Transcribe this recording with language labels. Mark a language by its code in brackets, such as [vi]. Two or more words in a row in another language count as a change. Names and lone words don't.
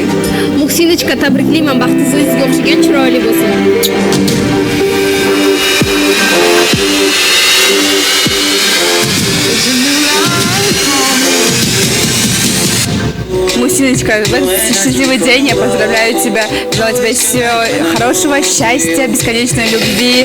[uz] Мухсиночка, [kk] табриклейман, бақытыңызға [uz] o'xshagan chiroyli bo'lsin. [ru] Мухсиночка, в этот счастливый день я поздравляю тебя. Желаю тебе всего хорошего, счастья, бесконечной любви.